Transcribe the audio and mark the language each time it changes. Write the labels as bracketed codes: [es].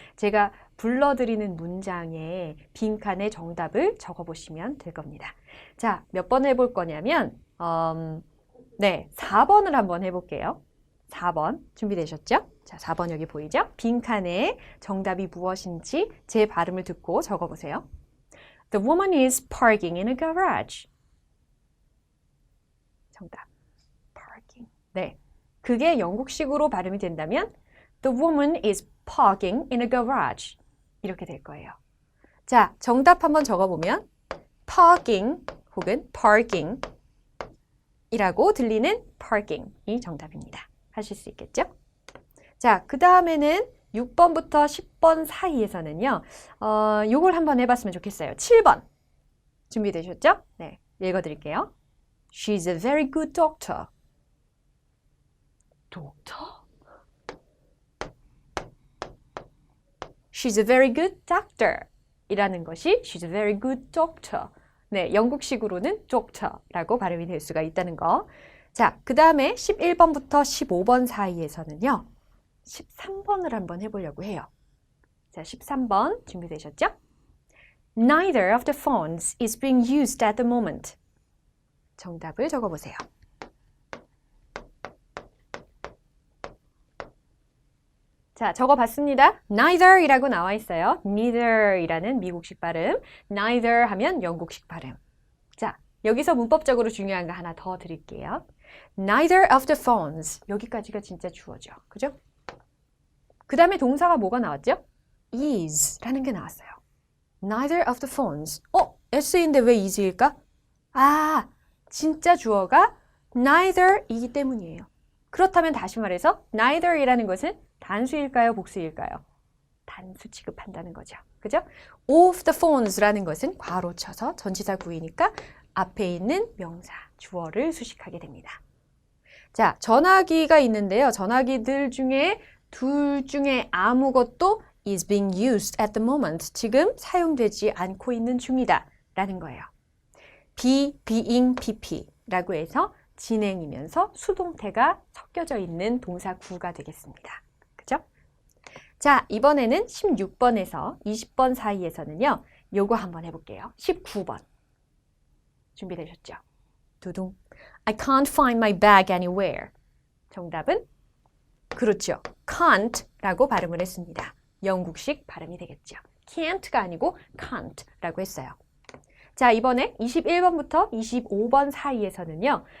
[ko] 제가 불러드리는 문장에 빈칸에 정답을 적어보시면 될 겁니다. 자, 몇 번 해볼 거냐면 네, 4번을 한번 해볼게요. 4번 준비되셨죠? 자, 4번 여기 보이죠? 빈칸에 정답이 무엇인지 제 발음을 듣고 적어보세요. [en] The woman is parking in a garage. [ko] 정답. parking. 네, 그게 영국식으로 발음이 된다면 [en] The woman is parking in a garage. [ko] 이렇게 될 거예요. 자, 정답 한번 적어보면 parking 혹은 parking 이라고 들리는 parking이 정답입니다. 하실 수 있겠죠? 자, 그 다음에는 6번부터 10번 사이에서는요. 요걸 한번 해봤으면 좋겠어요. 7번 준비되셨죠? 네, 읽어드릴게요. [en] She's a very good doctor. doctor? She's a very good doctor [ko] 이라는 것이 [en] She's a very good doctor. [ko] 네, 영국식으로는 doctor라고 발음이 될 수가 있다는 거. 자, 그 다음에 11번부터 15번 사이에서는요. 13번을 한번 해보려고 해요. 자, 13번 준비되셨죠? [en] Neither of the phones is being used at the moment. [ko] 정답을 적어보세요. 자, 적어봤습니다. neither이라고 나와 있어요. neither이라는 미국식 발음, neither 하면 영국식 발음. 자, 여기서 문법적으로 중요한 거 하나 더 드릴게요. [en] Neither of the phones. [ko] 여기까지가 진짜 주어죠. 그죠? 그 다음에 동사가 뭐가 나왔죠? is라는 게 나왔어요. [en] Neither of the phones. [ko] s인데 왜 is일까? 아, 진짜 주어가 neither이기 때문이에요. 그렇다면 다시 말해서 neither이라는 것은 단수일까요? 복수일까요? 단수 취급한다는 거죠. 그죠? [en] of the phones [ko] 라는 것은 괄호 쳐서 전치사 구이니까 앞에 있는 명사, 주어를 수식하게 됩니다. 자, 전화기가 있는데요. 전화기들 중에 둘 중에 아무것도 [en] is being used at the moment. [ko] 지금 사용되지 않고 있는 중이다 라는 거예요. being, pp라고 해서 진행이면서 수동태가 섞여져 있는 동사 구가 되겠습니다. 그죠? 자, 이번에는 16번에서 20번 사이에서는요. 요거 한번 해볼게요. 19번. 준비되셨죠? 두둥. [en] I can't find my bag anywhere. [ko] 정답은? 그렇죠. can't라고 발음을 했습니다. 영국식 발음이 되겠죠. can't가 아니고 can't라고 했어요. 자, 이번에 21번부터 25번 사이에서는요.